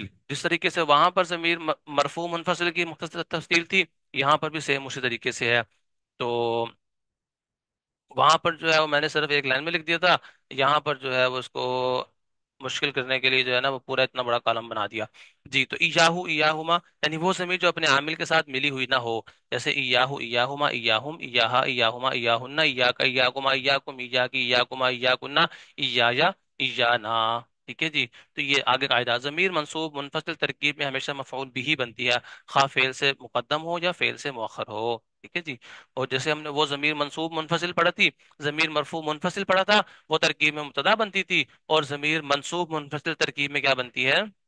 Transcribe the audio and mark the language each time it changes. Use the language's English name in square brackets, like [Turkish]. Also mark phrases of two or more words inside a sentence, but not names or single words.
[Urdu] جس طریقے سے وہاں پر ضمیر مرفوع منفصل کی مختصر تفصیل تھی، یہاں پر بھی سیم اسی طریقے سے ہے. تو وہاں پر جو ہے وہ میں نے صرف ایک لائن میں لکھ دیا تھا، یہاں پر جو ہے وہ اس کو مشکل کرنے کے لیے جو ہے نا وہ پورا اتنا بڑا کالم بنا دیا. [Arabic] جی. تو ایاہو، ایاہما، [Urdu] یعنی وہ ضمیر جو اپنے عامل کے ساتھ ملی ہوئی نہ ہو، جیسے [Arabic] ایاہو، ایاہما، ایاہم، ایاہا، ایاہما، ایاہن، ایاکا، ایاکما، ایاکم، ایاکی، ایاکما، ایاکنا، ایایا، ایانا. [Urdu] ٹھیک ہے جی. تو یہ آگے قاعدہ، ضمیر منصوب منفصل ترکیب میں ہمیشہ مفعول بھی بنتی ہے، خواہ فعل سے مقدم ہو یا فعل سے مؤخر ہو. ٹھیک ہے جی. اور جیسے ہم نے وہ ضمیر منصوب منفصل پڑھا تھی، ضمیر مرفوع منفصل پڑھا تھا، وہ ترکیب میں مبتدا بنتی تھی، اور ضمیر منصوب منفصل ترکیب میں کیا بنتی ہے؟